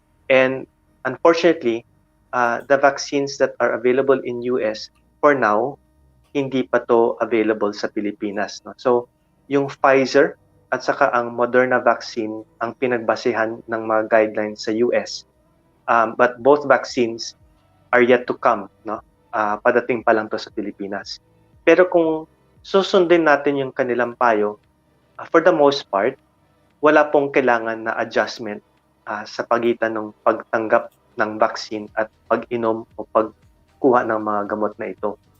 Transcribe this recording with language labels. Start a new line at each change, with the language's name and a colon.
English: And unfortunately, the vaccines that are available in US for now,
Filipino: hindi pa to available sa Pilipinas.
English: No?
Filipino: So, yung Pfizer at saka ang Moderna vaccine ang pinagbasehan ng mga guidelines sa US.
English: But both vaccines are yet to come.
Filipino: No? Padating pa lang to sa Pilipinas. Pero kung susundin natin yung kanilang payo,
English: for the most part,
Filipino: wala pong kailangan na adjustment sa pagitan ng pagtanggap ng vaccine at pag-inom o pagkuha ng mga gamot na ito.